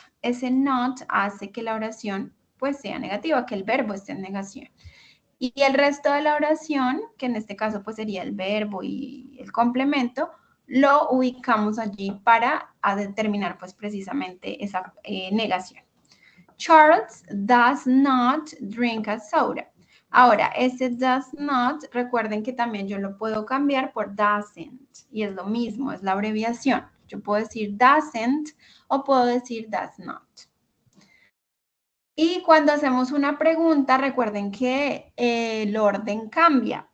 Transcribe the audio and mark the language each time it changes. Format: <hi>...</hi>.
<es>Ese not hace que la oración pues sea negativa, que el verbo esté en negación. Y el resto de la oración, que en este caso pues sería el verbo y el complemento, lo ubicamos allí para determinar pues precisamente esa negación.</es> <en>Charles does not drink a soda.</en> <es>Ahora, ese does not, recuerden que también yo lo puedo cambiar por doesn't. Y es lo mismo, es la abreviación. Yo puedo decir doesn't o puedo decir does not. Y cuando hacemos una pregunta, recuerden que el orden cambia.</es>